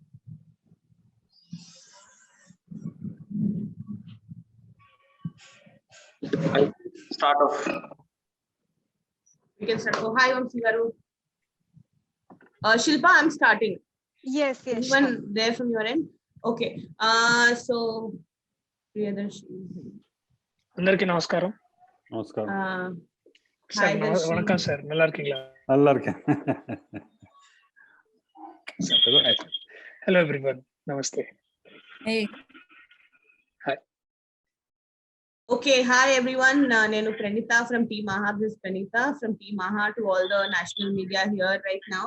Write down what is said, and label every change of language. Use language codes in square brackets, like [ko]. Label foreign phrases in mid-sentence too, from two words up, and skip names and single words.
[en] I start off. We can start. Oh, hi, Om Sivaru. Shilpa, I'm starting. Yes. Anyone there from your end? Okay. So Priyadarshi. [te] అందరికీ నమస్కారం. నమస్కారం [en] Hi, Darshi. [ta] வணக்கம் சார், நல்லா இருக்கீங்களா? நல்லா இருக்கேன். [en] Hello everyone. Namaste. Hey. Hi. Okay, hi everyone. Nenu Pranita from Team AHA. This is Pranita from Team AHA to all the national media here right now.